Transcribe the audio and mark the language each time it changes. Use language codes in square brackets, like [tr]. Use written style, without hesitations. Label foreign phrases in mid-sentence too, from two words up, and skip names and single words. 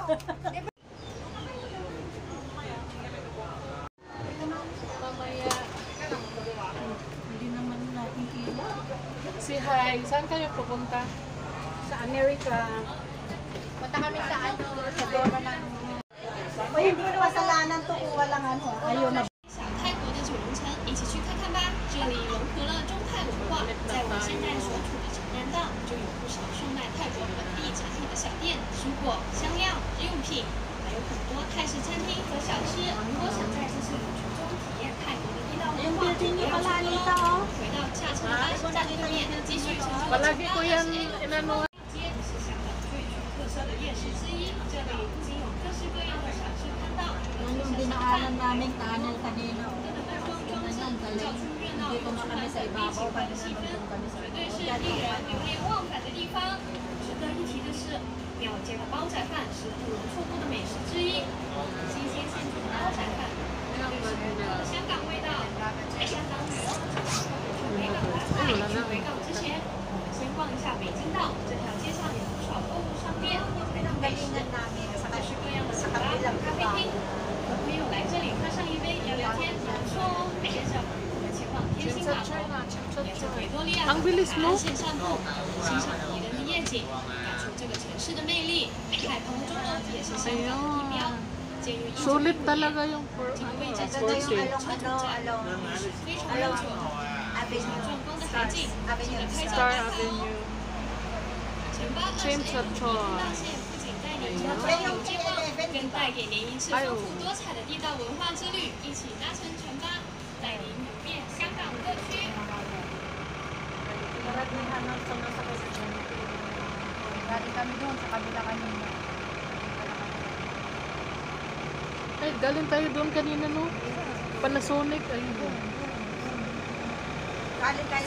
[tl] Mamaya. Hindi naman natin kila. Si Hi, saan kayo pupunta? Sa Amerika. Punta kami sa ano, sa Dora ng... O hindi ko kasalanan to kung walang ano. Ayun na. [zh] 泰国的九龙城，一起去看看吧！这里融合了中泰文化，在我现在所处的长南道，就有不少售卖泰国本地产品的小店、蔬果、香料、日用品，还有很多泰式餐厅和小吃。如果想在这次旅途中体验泰国的地道文化，不要错过喽！回到下车的巴士站对面，继续乘坐 [tl] Palagi ko yan inano. [zh] 街是香港最具特色的夜市之一，这里不仅有各式各样的小吃摊档， [tl] Yung dinaanan namin tunnel kanina. Ganyan, galing. Dito na kami sa ibabaw. Kanina nandun kami sa [zh] 绝对是令人流连忘返的地方。值得一提的是，庙街的煲仔饭是不容错过的美食之一。新鲜现煮的煲仔饭，绝对是独特的香港味道。在香港旅游，回港打卡，去回港之前，我们先逛一下北京道。这条街上有不少购物商店，还有美食，有各式各样的酒吧、咖啡厅。和朋友来这里喝上一杯聊聊天，也不错哦。接着，我们前往天星码头。沿着维多利亚港海岸线散步，欣赏迷人的夜景，感受这个城市的魅力。海旁钟楼也是香港的地标，建于 [tl] Sulit talaga yung [zh] 这个位置真的是车站，历史非常悠久，壮观的海景，值得拍照 Star 打卡哦。 Avenue. 城巴24 James 云林 Church 大线不仅带你游玩有健忘，更带给您一次丰富多彩的地道文化之旅。一起搭乘城巴，带您游遍香港各区。 [tl] Maramihan ng sumasakay sa dyan. Galing kami doon sa kabila kanina. Ay, galing tayo doon kanina, no? Panasonic, ayun. Galing tayo